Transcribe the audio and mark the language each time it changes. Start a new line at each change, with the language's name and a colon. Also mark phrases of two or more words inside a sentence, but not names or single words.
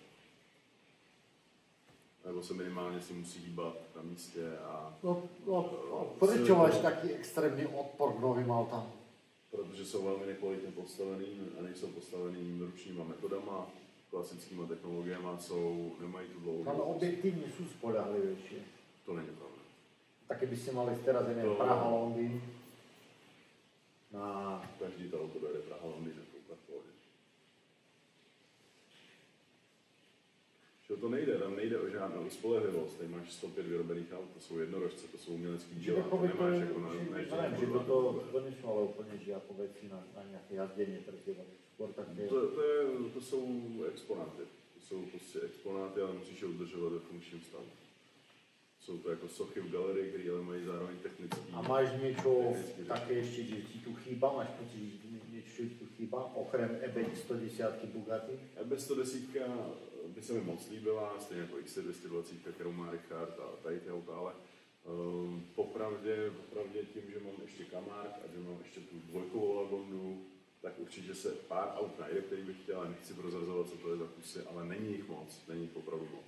Czech: Nebo se minimálně si musí hýbat na místě a...
Slovak: Prečo máš taký extrémní odpor k novým autám?
Czech: Protože jsou velmi nekvalitně postavený a nejsou postavený ručníma metodama, klasickýma technologiemi, nemají tu dlouhou.
Slovak: Ale objektívne sú spoľahlivejšie.
Czech: To není pravda.
Slovak: Tak keby ste mali teraz, neviem, Praha, Londýn, na...
Czech: Každý to auto dojede Praha, Londýn, je to úplně v pohodě. To nejde, tam nejde o žádnou spolehlivost, tady máš 105 vyrobených aut, to jsou jednorožce, to jsou umělecký díla, to nemáš jako na neždění. Že to nejsou ale úplně že jako věci na nějaké jazdění pre teba. To jsou exponáty. To jsou prostě exponáty, ale musíš je udržovat ve funkčním stavu. Jsou to jako sochy v galerii, které ale mají zároveň technický...
Slovak: A máš niečo také ešte, že ti tu chýba? Máš pocit, že niečo tu chýba? Okrem EB 110 Bugatti?
Czech: EB 110 by se mi moc líbila, stejně jako XC220, kterou má Richard a tady ty auta, ale popravdě tím, že mám ještě Camargue a že mám ještě tu dvojkovou Lagondu, tak určitě se pár aut najde, který bych chtěl, ale nechci prozrazovat, co to je za kusy, ale není jich moc, není jich opravdu moc.